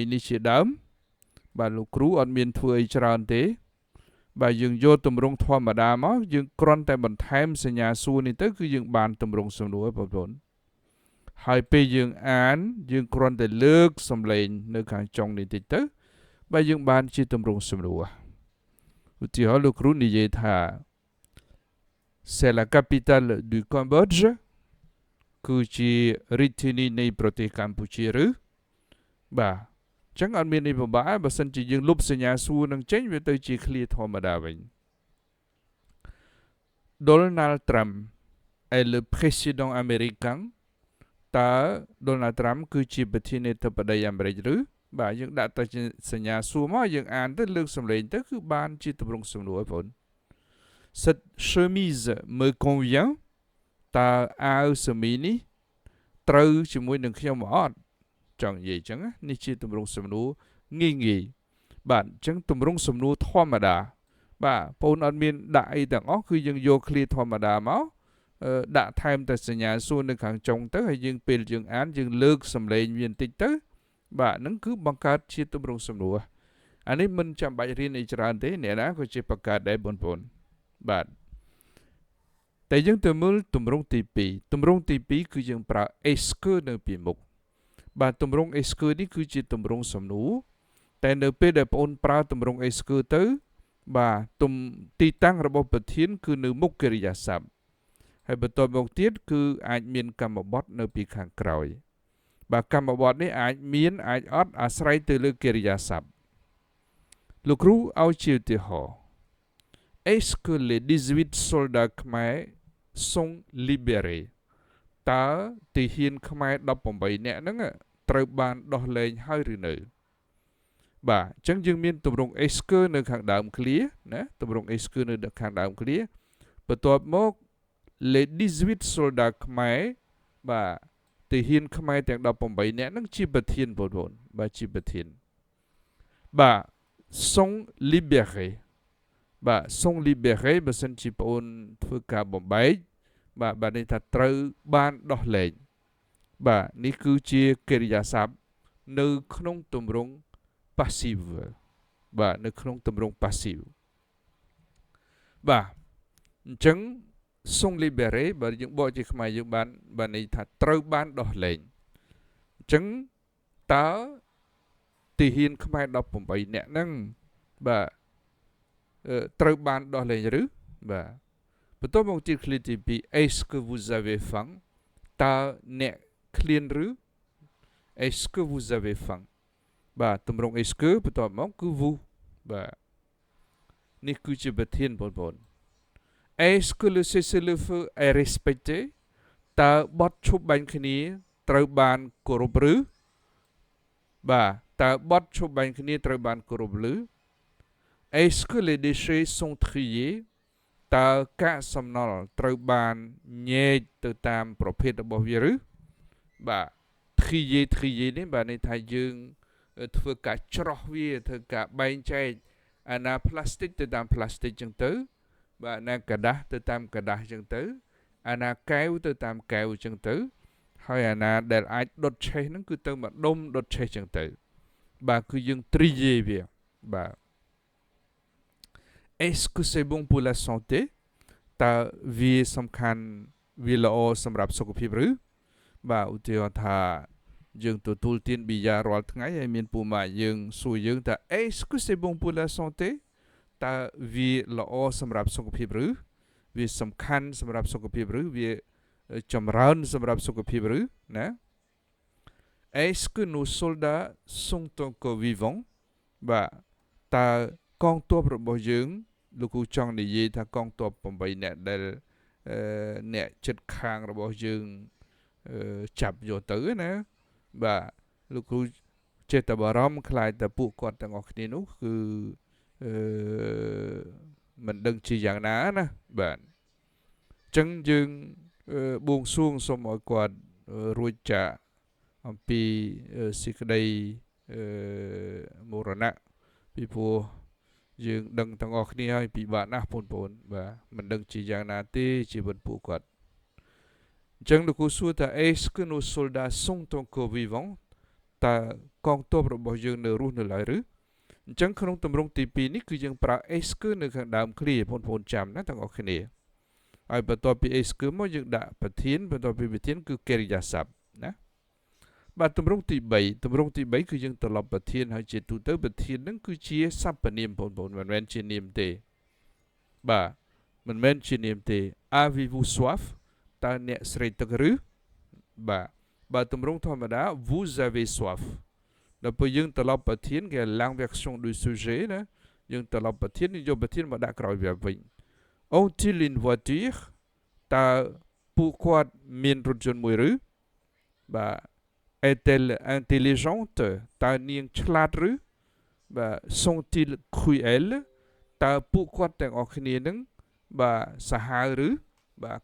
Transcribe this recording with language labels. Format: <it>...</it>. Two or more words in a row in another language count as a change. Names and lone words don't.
<km>នេះជាដើមបាទលោកគ្រូអត់មានធ្វើអីច្រើនទេបាទយើងយកទម្រង់ធម្មតាមកយើងគ្រាន់តែបន្ថែមស ញ្ញាសួរនេះទៅគឺយើងបានទម្រង់សំណួរបងប្អូនហើយពេលយើងអានយើងគ្រាន់តែលើកសំឡេងនៅខាងចុងនេះតិចទៅបាទយើងបានជាទម្រង់សំណួរឧទាហរណ៍លោកគ្រូនិយាយថា</km> <fr>c'est la capitale du Cambodge</fr> <km>គឺជារាជធានីនៃប្រទេសកម្ពុជាឬបាទចឹងអត់មានអីពិបាកបើសិនជាយើងលុបសញ្ញាសួរនឹងចេញវាទៅជាឃ្លាធម្មតាវិញ</km> <fr>Donald Trump est le président américain</fr> <km>តើ Donald Trump គឺជាប្រធានាធិបតីអាមេរិកឬបាទយើងដាក់ទៅសញ្ញាសួរមកយើងអានទៅលើកសំឡេងទៅគឺបានជាទម្រង់សំណួរបង</km> <fr>Cette chemise me convient</fr> <km>តើអាវសមីនេះត្រូវជាមួយនឹងខ្ញុំអត់ច ង់និយាយចឹងនេះជាទម្រង់សំណួរងាយបាទអញ្ចឹងទម្រង់សំណួរធម្មតាបាទបងអត់មានដាក់អីទាំងអស់គឺយើងយកឃ្លាធម្មតាមកដាក់ថែមតែសញ្ញាសួរនៅខាងចុងទៅហើយយើង ពេលយើងអានយើងលើកសំឡេងវាបន្តិចទៅបាទហ្នឹងគឺបង្កើតជាទម្រង់សំណួរអានេះមិនចាំបាច់រៀនអីច្រើនទេអ្នកណាក៏ជា បង្កើតដែរបងប្អូនបាទតែយើងទៅមើលទម្រង់ទី2ទម្រង់ទី2គឺយើងប្រើ</km> <fr>est-ce que</fr> <km>នៅពី មុខបាទទម្រង់</km> <fr>est-ce que</fr> <km>នេះគឺជាទម្រង់សំណួរតែនៅពេលដែលបងប្រើទម្រង់</km> <fr>est-ce que</fr> <km>ទៅបាទទីតាំងរបស់ប្រធានគឺនៅមុខកិរិយាសព្ទហើយបន្តមកទៀតគឺអាចមានកម្មបត្តិនៅពីខាងក្រោយបាទកម្មបត្តិនេះអាចមានអាចអត់អាស្រ័យទៅលើកិរិយាសព្ទលោកគ្រូឲ្យជាឧទាហរណ៍</km> <fr>Est-ce que les 18 soldats khmer sont libérés</fr> <km>តើទាហានខ្មែរ18នាក់ហ្នឹងត្រូវបានដោះលែងហើយឬនៅបាទអញ្ចឹងយើងមានទម្រង់</km> <fr>est-ce que</fr> <km>នៅខាងដើមឃ្លាណាទម្រង់</km> <fr>est-ce</fr> <km>que នៅខាងដើមឃ្លាបន្ទាប់មក</km> <fr>les 18 soldats khmer</fr> <km>បាទទាហានខ្មែរទាំង18នាក់ហ្នឹងជាប្រធានបងប្អូនបាទជាប្រធានបាទ</km> <fr>sont libérés</fr> <km>បាទ</km> <fr>sont libérés</fr> <km>បើសិនជាបងធ្វើការបំបែកបាទនេះថាត្រូវបានដោះលែង បាទនេះគឺជាកិរិយាសព្ទនៅក្នុងទម្រង់ passive បាទនៅក្នុងទម្រង់ passive បាទអញ្ចឹង</km> <fr>sont libérés</fr> <km>បើយើងបកជាខ្មែរយើងបានន័យថាត្រូវបានដោះលែងអញ្ចឹងតើទាហានខ្មែរ18នាក់ហ្នឹងបាទត្រូវបានដោះលែងឬបាទបន្ទាប់មកទៀតឃ្លាទី2</km> <fr>est-ce que vous avez faim</fr> <km>តើអ្នកឃ្លានឬ</km> <fr>est-ce que vous avez faim</fr> <km>បាទទម្រង់</km> <fr>est-ce que</fr> <km>បន្ទាប់មកគឺ vous បាទនេះគឺជាប្រធានបងប្អូន</km> <fr>est-ce que le cessez-le-feu est respecté</fr> <km>តើបទឈប់បាញ់គ្នាត្រូវបានគោរពឬបាទតើបទឈប់បាញ់គ្នាត្រូវបានគោរពឬ</km> <fr>est-ce que les déchets sont triés</fr> <km>តើកាកសំណល់ត្រូវបានញែកទៅតាមប្រភេទរបស់វាឬបាទ trier នេះបាទន័យថាយើងធ្វើការច្រោះវាធ្វើការបែងចែកអាណាផ្លាស្ទិកទៅតាមផ្លាស្ទិកចឹងទៅបាទអាណាกระดาษទៅតាមกระดาษចឹងទៅអាណាកែវទៅតាមកែវចឹងទៅហើយអាណាដែលអាចដុតឆេះហ្នឹងគឺទៅមកដុំដុតឆេះចឹងទៅបាទគឺយើង trier វាបាទ</km> <fr>est-ce que c'est bon pour la santé</fr> <km>តើវាសំខាន់វាល្អសម្រាប់សុខភាពឬបាទឧទាហរណ៍ថាយើងទទួលទានប៊ីយ៉ារាល់ថ្ងៃហើយមានពូម៉ាក់យើងសួរយើងថា</km> <fr>est-ce que c'est bon pour la santé</fr> <km>តើវាល្អសម្រាប់សុខភាពឬវាសំខាន់សម្រាប់សុខភាព ឬវាចម្រើនសម្រាប់សុខភាពឬណា</km> <fr>Est-ce que nos soldats sont encore vivants</fr> <km>បាទតើកងទ័ពរបស់យើងលោកគ្រូចង់និយាយថាកងទ័ព8នាក់ដែលអ្នកចិត្តខាងរបស់យើងចាប់យកទៅណាបាទលោកគ្រូចេះតែបារម្ភខ្លាចតែពួកគាត់ទាំងអស់គ្នានោះគឺ មិនដឹងជាយ៉ាងណាណាបាទអញ្ចឹងយើងបួងសួងសូមឲ្យគាត់រួចចាកអំពីសេចក្តីមរណៈពីព្រោះយើងដឹងទាំងអស់គ្នាហើយពិបាកណាស់បងប្អូនបាទមិនដឹងជាយ៉ាងណាទេជីវិតពួកគាត់អញ្ចឹងលោកគ្រូសួរថា</km> <fr>Est-ce que nos soldats sont encore vivants</fr> <km>តើកងទ័ពរបស់យើងនៅរស់នៅឡើយឬអ ញ្ចឹងក្នុងទម្រង់ទី2នេះគឺយើងប្រើ</km> <fr>Est-ce que</fr> <km>នៅខាងដើមឃ្លាបងប្អូនចាំណាទាំងអស់គ្នាហើយបន្ទាប់ពី</km> <fr>Est-ce que</fr> <km>មកយើងដាក់ប្រធានបន្ទាប់ពីប្រធានគឺកិរិយាសព្ទណាបាទទម្រង់ទី3គឺយើងត្រឡប់ប្រធានហើយជាទូទៅ ប្រធានហ្នឹងគឺជាសព្វនាមបងប្អូនមិនមែនជានាមទេបាទមិនមែនជានាមទេ</km> <fr>Avez-vous soif</fr> <km>តើអ្នកស្រេកទឹកឬបាទទម្រង់ធម្មតា</km> <fr>Vous avez soif</fr> <km>ដល់ពេលយើងត្រឡប់ ប្រធានគេ</km> <fr>l'inversion du sujet</fr> <km>ណាយើងត្រឡប់ប្រធានយកប្រធានមកដាក់ក្រោយវាវិញ</km> <fr>Ont-ils une voiture</fr> <km>តើពួកគាត់មានរថយន្តមួយឬបាទ</km> <fr>Est-elle intelligente</fr> <km>តើនាងឆ្លាតឬបាទ</km> <fr>Sont-ils cruels</fr> <km>តើពួកគាត់ទាំងអស់គ្នានឹងបាទសាហាវឬបាទ</km>